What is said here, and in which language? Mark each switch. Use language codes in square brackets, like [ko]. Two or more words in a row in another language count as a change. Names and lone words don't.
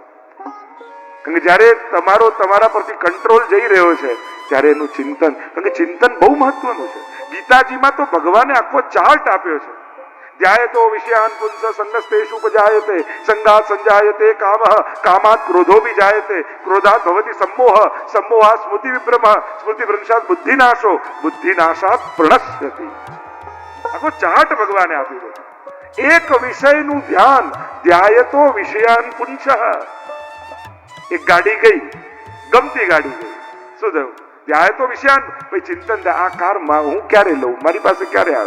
[gu] કારણ કે જ્યારે તમારા પરથી કંટ્રોલ જઈ રહ્યો છે ત્યારે એનું ચિંતન, કારણ કે ચિંતન બહુ મહત્વનું છે. ગીતાજીમાં તો ભગવાને આખો ચાર્ટ આપ્યો છે. [sa] ધ્યાયતો વિષયાન પુંસ સંગસ્તેષુ ઉપજાયતે સંગાત સંજાયતે કામઃ કામાત ક્રોધો વિજાયતે ક્રોધાત ભવતિ सम्मोह सम्मोहात् स्मृति विभ्रम स्मृति भ्रंशात् बुद्धिनाशો बुद्धिनाशात् प्रणश्यति. [gu] આખો ચાર્ટ ભગવાને આપ્યો છે. એક વિષયનું ધ્યાન, [sa] ધ્યાયતો વિષયાન પુંસઃ. [gu] એક ગાડી ગઈ, ગમતી ગાડી ગઈ, શું થયું? [sa] ધ્યાયતો વિષયાન, [gu] ભાઈ ચિંતન, આ કાર હું ક્યારે લઉં, મારી પાસે ક્યારે આવે?